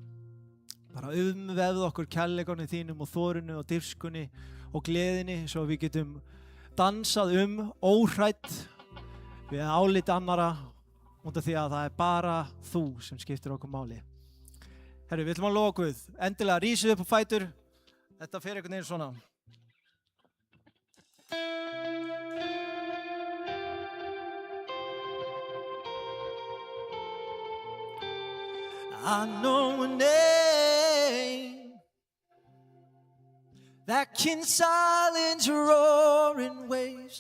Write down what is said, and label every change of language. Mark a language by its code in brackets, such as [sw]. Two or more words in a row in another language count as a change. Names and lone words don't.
[is] Bara umvefð okkur kærleikanum þínum og þorinu og dirfskunni og gleðinni svo við getum dansað óhrædd við álit annara út af því að það er bara þú sem skiptir okkur máli. Herru, við ætlum að lofa Guð. Endilega rísið upp á fætur. Þetta fer einhvern veginn svona. [en] I know a name that can silence roaring waves.